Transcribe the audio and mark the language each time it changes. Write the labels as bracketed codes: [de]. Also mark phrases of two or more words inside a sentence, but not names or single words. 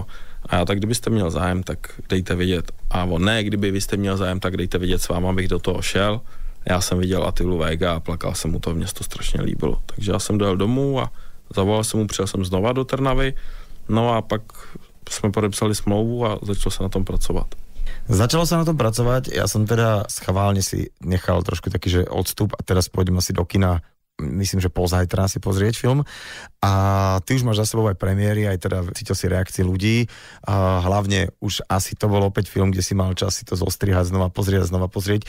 [cs] A já, tak kdybyste měl zájem, tak dejte vidět. A on, ne, kdyby vy jste měl zájem, tak dejte vidět s váma, abych do toho šel. Já jsem viděl Attilu Vega a plakal jsem mu to, mě to strašně líbilo. Takže já jsem dojel domů a zavolal jsem mu, přijel jsem znova do Trnavy, no a pak jsme podepsali smlouvu a začalo se na tom pracovat. [sk] Začalo sa na tom pracovať, ja som teda schválne si nechal trošku taký, že odstup a teraz pôjdem asi do kina, myslím, že pozajtra si pozrieť film a ty už máš za sebou aj premiéry, aj teda cítil si reakcie ľudí a hlavne už asi to bol opäť film, kde si mal čas si to zostrihať, znova pozrieť.